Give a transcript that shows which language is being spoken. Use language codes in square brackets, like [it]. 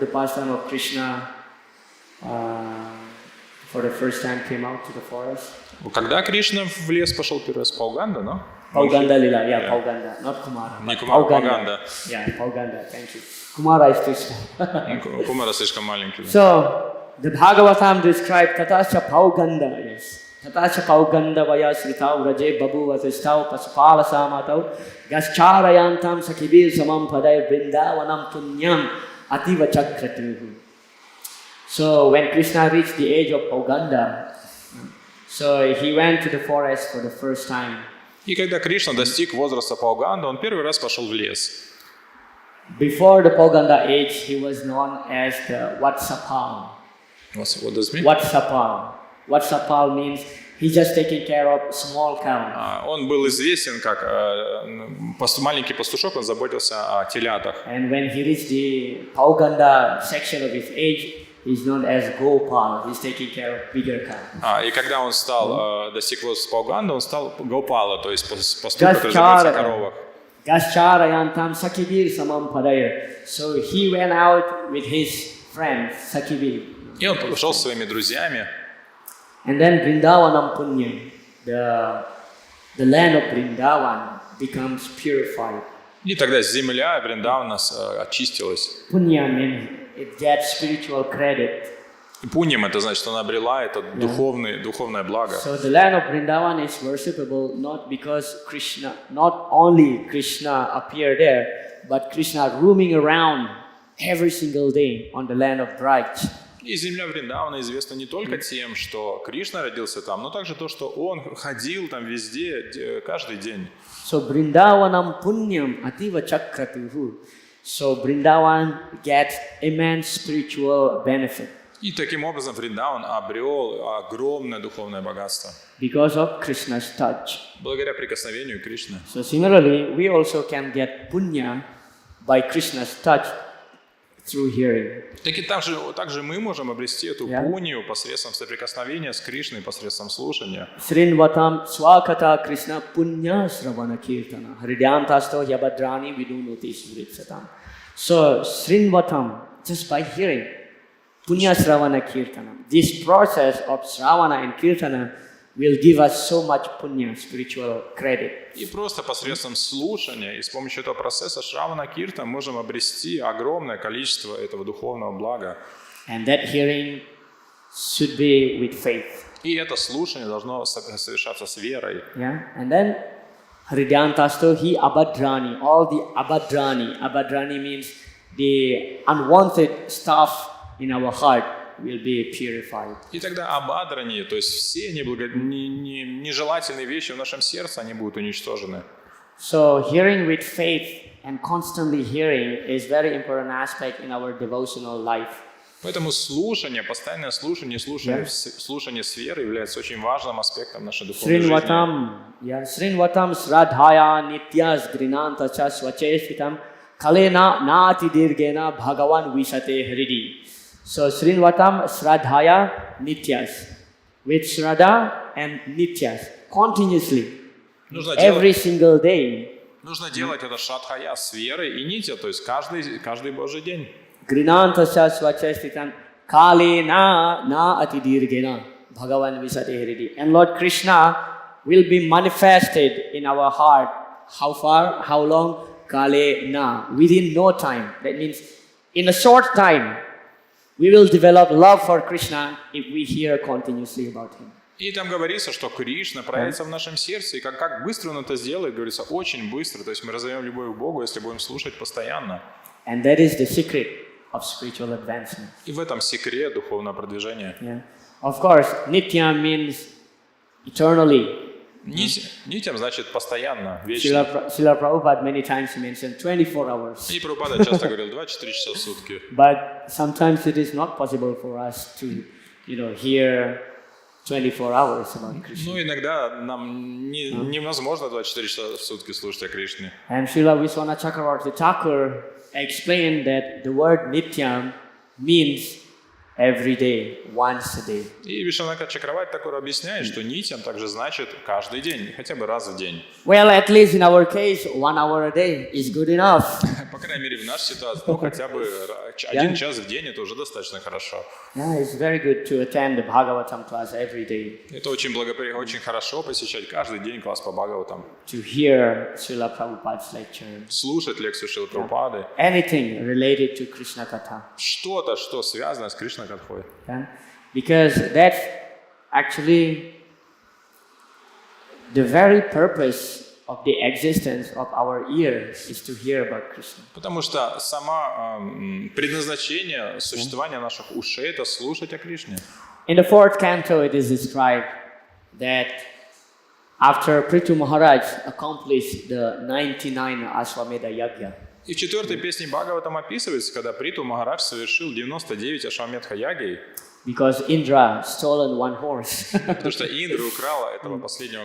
[en] The pastime of Krishna for the first time came out to the forest. [ru] Когда Кришна в лес пошел первый раз, Пауганда, no? [en] Pauganda Lila, yeah, Pauganda, not Kumara. [ru] Не Кумара, Пауганда. [en] Yeah, Pauganda, thank you. Kumara is Krishna. [ru] Кумара слишком маленький. [en] So, the Bhagavatam described [sa] Tatasya Pauganda, [en] yes. [sa] Tatasya Pauganda vaya sritau raje babu vasistau pasupala samatau gascharayantam sakibir samam padai vrindavanam punyam ativa chakratuhu. [en] So, when Krishna reached the age of Pauganda, so he went to the forest for the first time. [ru] И когда Кришна достиг возраста Пауганда, он первый раз пошел в лес. [en] Before the Pauganda age, he was known as the Vatsapal. What does it mean? Vatsapal. Vatsapal means He's just taking care of small cow. [ru] Он был известен как маленький пастушок, он заботился о телятах. [en] And when he reached the Pauganda section of his age, he's known as Gopal. He's taking care of bigger cows. [ru] И когда он достиг возраста Пауганда, он стал Гопала, то есть пастух, который заботится о коровах. [sa] Gascharayantam Sakibir Samam Padaya. [en] So he went out with his friend Sakibir. [ru] И он пошел со своими друзьями. [en] And then Vrindavanam Punya, the land of Vrindavan becomes purified. [ru] И тогда земля Вриндавана очистилась. [en] Punya means it gets spiritual credit. [ru] И пуньям это значит, что она обрела это духовное благо. [en] So the land of Vrindavan is worshipable not because Krishna, not only Krishna appeared there, but Krishna roaming around every single day on the land of Braj. [ru] И земля Вриндавана известна не только тем, что Кришна родился там, но также то, что он ходил там везде, каждый день. [sa] So Vrindavanam Punyam Ativa Chakratuhu. [en] So Vrindavan gets immense spiritual benefit. [ru] И таким образом Вриндаван обрел огромное духовное богатство. [en] Because of Krishna's touch. [ru] Благодаря прикосновению Кришны. [en] So similarly, we also can get punya by Krishna's touch through hearing. [ru] Так и также мы можем обрести эту пунью посредством соприкосновения с Кришной, посредством слушания. [sa] Srinvatam swakata Krishna punya sravana kirtana hridyantasto yabadrani vidunoti sritsatam. [en] So Srinvatam, just by hearing, punya sravana kirtana. This process of sravana and kirtana will give us so much punya, spiritual credit. [ru] И просто посредством слушания и с помощью этого процесса Шравана Киртана можем обрести огромное количество этого духовного блага. [en] And that hearing should be with faith. [ru] И это слушание должно совершаться с верой. [en] Yeah, and then [sa] Hridyantasto hi abadrani, [en] all the abadrani means the unwanted stuff in our heart will be purified. [ru] И тогда обадрани, то есть все нежелательные вещи в нашем сердце, они будут уничтожены. [en] So hearing with faith and constantly hearing is very important aspect in our devotional life. [ru] Поэтому слушание, постоянное слушание, слушание с верой является очень важным аспектом нашей духовной жизни. [sa] Srinvatam sradhaya nityas grinanta cha swacheshvitam kalena nati dirgena bhagavan visate hridi. So Srinvatam sradhaya nityas. [en] With shraddha and nityas. Continuously. Every single day. [ru] Нужно делать это шрадхая с верой и нитя, то есть каждый Божий день. [sa] Grinanta cha swacheshvitam kalena na ati dirgena bhagavan visate hridi. [en] And Lord Krishna will be manifested in our heart. How far? How long? Kalena. Within no time. That means in a short time. We will develop love for Krishna if we hear continuously about Him. [ru] И там говорится, что Кришна проявится в нашем сердце, и как быстро Он это сделает, говорится, очень быстро. То есть мы разовьем любовь к Богу, если будем слушать постоянно. [en] And that is the secret of spiritual advancement. [ru] И в этом секрет духовного продвижения. [en] Yeah. Of course, nitya means eternally. [ru] Нитям значит постоянно, вечно. [en] Srila Prabhupada many times mentioned 24 hours. [ru] И Прабхупада часто говорил 24 часа в сутки. [en] But sometimes it is not possible for us to, hear 24 hours about Krishna. [ru] Ну, иногда нам невозможно 24 часа в сутки слушать о Кришне. [en] And Srila Vishwanath Chakravarti Thakur explained that the word nityam means every day, once a day. [ru] И Вишнурата Чакраварти Тхакур объясняет, что нитям также значит каждый день, хотя бы раз в день. [en] Well, at least in our case, 1 hour a day is good enough. [ru] По крайней мере, в нашей ситуации, хотя бы 1 час в день, это уже достаточно хорошо. [en] Yeah, it's very good to attend the Bhagavatam class every day. [ru] Это очень хорошо посещать каждый день класс по Бхагаватам. [en] To hear Srila Prabhupada's lecture. [ru] Слушать лекцию Шрилы Прабхупады. [en] Anything related to Krishna Katha. [ru] Что-то, что связано с Кришна Катхой. [en] Yeah? Because that's actually the very purpose of the existence of our ears is to hear about Krishna. [ru] Потому что предназначение существования наших ушей это слушать о Кришне. [en] In the 4th canto it is described that after Prithu Maharaj accomplished the 99 Ashwamedha Yagya. [ru] И в 4-й песне Бхагаватам описывается, когда Приту Махарадж совершил 99 Ашвамедха Ягий. [en] because Indra stolen one horse. [ru] Потому что Индра украла этого последнего